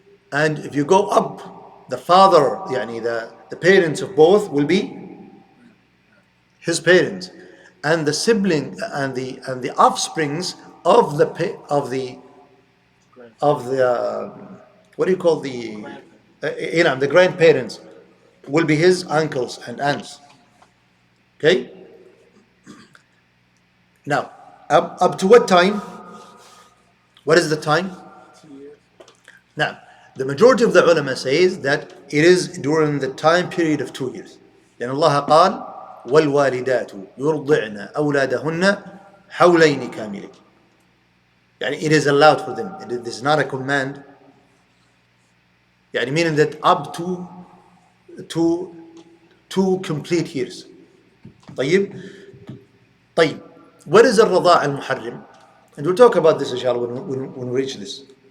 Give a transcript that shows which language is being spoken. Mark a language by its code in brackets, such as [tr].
[en] And if you go up, the father, yani the parents of both will be his parents, and the sibling and the offsprings of the what do you call the grandparents will be his uncles and aunts. Okay. Now, up to what time? What is the time? 2 years. Now, the majority of the ulama says that it is during the time period of 2 years. [ar] لأن الله قال والوالدات يرضعن أولادهن حولين كاملين. [en] يعني it is allowed for them. It is not a command. يعني meaning that up to 2 complete years. طيب. What is الرضاع المحرم? And we'll talk about this inshallah when we reach this.